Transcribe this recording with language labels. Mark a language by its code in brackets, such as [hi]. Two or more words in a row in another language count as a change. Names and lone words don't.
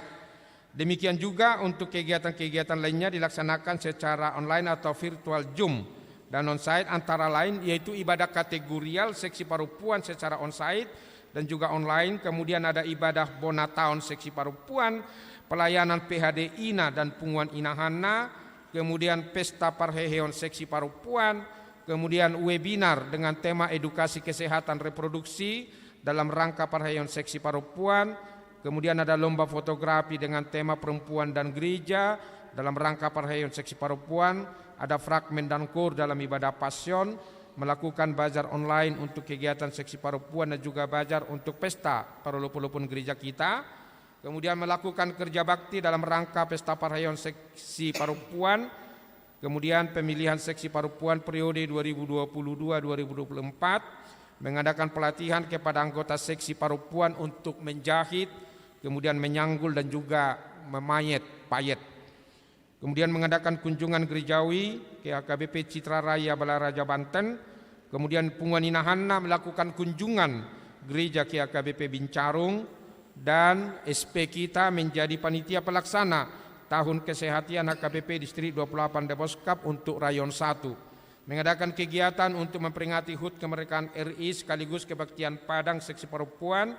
[id] Demikian juga untuk kegiatan-kegiatan lainnya dilaksanakan secara online atau virtual Zoom dan onsite, antara lain yaitu ibadah kategorial seksi perempuan secara onsite dan juga online. Kemudian ada ibadah Bonataun seksi perempuan, pelayanan PHD Ina dan Punguan Inahana, kemudian pesta parheheon seksi perempuan, kemudian webinar dengan tema edukasi kesehatan reproduksi dalam rangka parheheon seksi perempuan, kemudian ada lomba fotografi dengan tema perempuan dan gereja dalam rangka parheheon seksi perempuan, ada fragmen dan kur dalam ibadah pasion, melakukan bazar online untuk kegiatan seksi perempuan dan juga bazar untuk pesta parulupun gereja kita. Kemudian melakukan kerja bakti dalam rangka pesta parheheon seksi perempuan, kemudian pemilihan seksi perempuan periode 2022-2024, mengadakan pelatihan kepada anggota seksi perempuan untuk menjahit, kemudian menyanggul dan juga payet. Kemudian mengadakan kunjungan gerejawi ke AKBP Citra Raya Balaraja Banten, kemudian Punguan Inahana melakukan kunjungan gereja ke AKBP Bincarung, dan SP kita menjadi panitia pelaksana Tahun Kesehatan HKBP Distrik 28 Deboskap untuk Rayon 1, mengadakan kegiatan untuk memperingati HUT kemerdekaan RI sekaligus kebaktian Padang seksi perempuan.